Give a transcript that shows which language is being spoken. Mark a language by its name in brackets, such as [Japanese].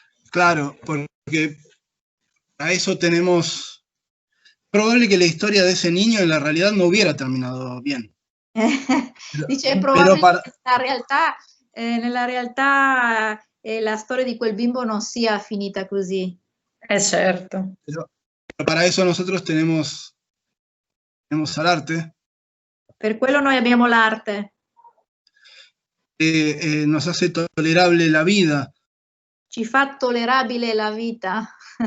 [Spanish] Claro, porque a eso tenemos... Probable que la historia de ese niño en la realidad no hubiera terminado bien. [Italian] Dice, è probabile che nella realtà la storia di quel bimbo non sia finita così. Certo. [Spanish] Pero para eso nosotros tenemos al arte. [Italian] Per quello noi abbiamo l'arte. [Spanish] Nos hace tolerable la vida. [Italian] Ci fa tollerabile la vita.